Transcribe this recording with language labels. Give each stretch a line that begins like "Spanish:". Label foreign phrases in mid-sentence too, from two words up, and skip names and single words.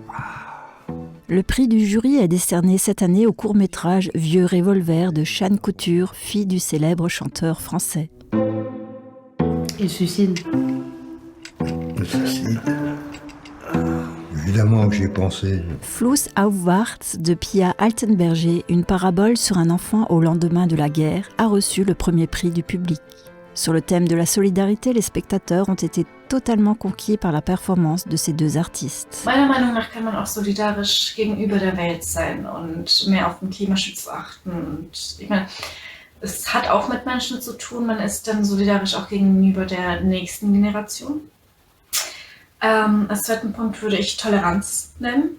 French: Le prix du jury est décerné cette année au court-métrage Vieux Revolver de Chane Couture, fille du célèbre chanteur français. Il suicide. Le suicide. Évidemment que j'y ai pensé. Fluss aufwärts de Pia Altenberger, une parabole sur un enfant au lendemain de la guerre, a reçu le premier prix du public. Sur le thème de la solidarité, les spectateurs ont été totalement conquis par la performance de ces 2 artistes.
German: Meiner Meinung nach kann man auch solidarisch gegenüber der Welt sein und mehr auf den Klimaschutz achten. Und ich meine, es hat auch mit Menschen zu tun, man ist dann solidarisch auch gegenüber der nächsten Generation. Als zweiten Punkt würde ich Toleranz nennen.